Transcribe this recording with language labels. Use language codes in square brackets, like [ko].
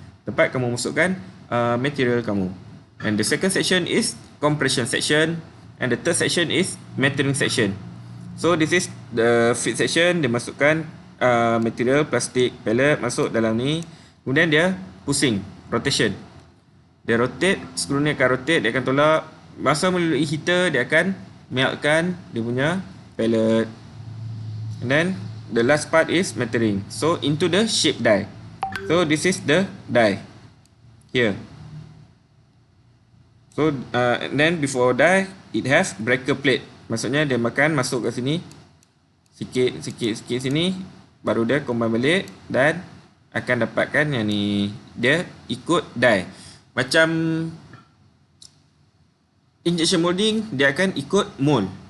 [ms] Tempat kamu masukkan material kamu. [en] And the second section is compression section, and the third section is metering section. So this is the feed section. [ms] Dia masukkan material plastik pellet masuk dalam ni, kemudian dia pusing, rotation. Dia rotate, skru ni akan rotate, dia akan tolak. Masa melalui heater, dia akan meltkan dia punya pellet. [en] And then the last part is metering. So into the shape die. So this is the die here. So and then before die, it has breaker plate. [ms] Maksudnya dia makan masuk ke sini sikit sini, baru dia combine balik dan akan dapatkan yang ni. Dia ikut die. Macam injection molding, dia akan ikut mold.